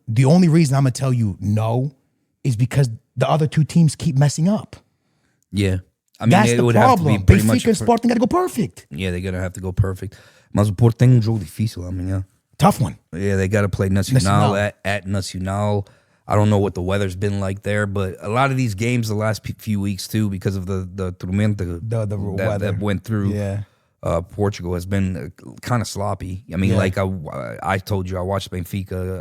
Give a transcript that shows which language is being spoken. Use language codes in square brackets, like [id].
[en] The only reason I'm going to tell you no is because the other two teams keep messing up. Yeah. I mean, that's the problem. Benfica and Sporting got to go perfect. Yeah, they're going to have to go perfect. [pt] Mas o Porto tem jogo difícil, [en] I mean, yeah. Tough one. Yeah, they got to play Nacional at Nacional. I don't know what the weather's been like there, but a lot of these games the last few weeks, too, because of the tormenta that went through. Yeah. Portugal has been kind of sloppy. I mean, like I told you, I watched Benfica.